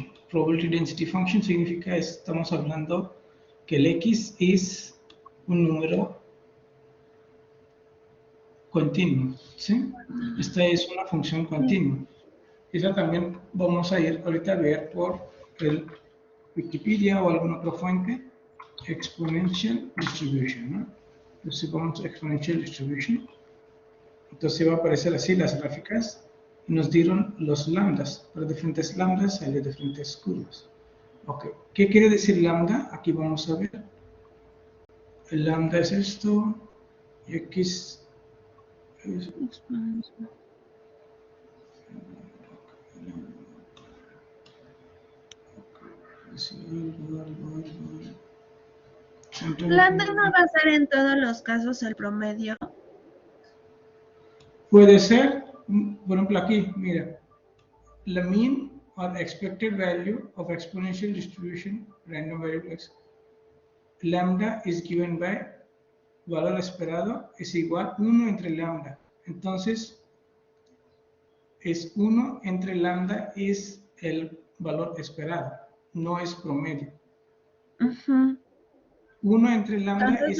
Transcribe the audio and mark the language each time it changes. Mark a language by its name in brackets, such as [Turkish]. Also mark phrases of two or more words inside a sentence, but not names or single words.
[English] Probability density function [Spanish] significa, estamos hablando que el X es un número continuo, ¿sí? Esta es una función continua. Esa también vamos a ir ahorita a ver por el Wikipedia o alguna otra fuente, [English] exponential distribution, [Spanish] ¿no? Entonces vamos a [English] exponential distribution. [Spanish] Entonces va a aparecer así las gráficas y nos dieron los lambdas. Para diferentes lambdas hay de diferentes curvas. Ok, ¿qué quiere decir lambda? Aquí vamos a ver. El lambda es esto y X es... ¿Lambda no va a ser en todos los casos el promedio? Puede ser, por ejemplo aquí, mira, la [English] mean or expected value of exponential distribution random variables lambda is given by [Spanish] valor esperado es igual 1 entre lambda. Entonces, es 1 entre lambda es el valor esperado, no es promedio. 1 entre lambda Entonces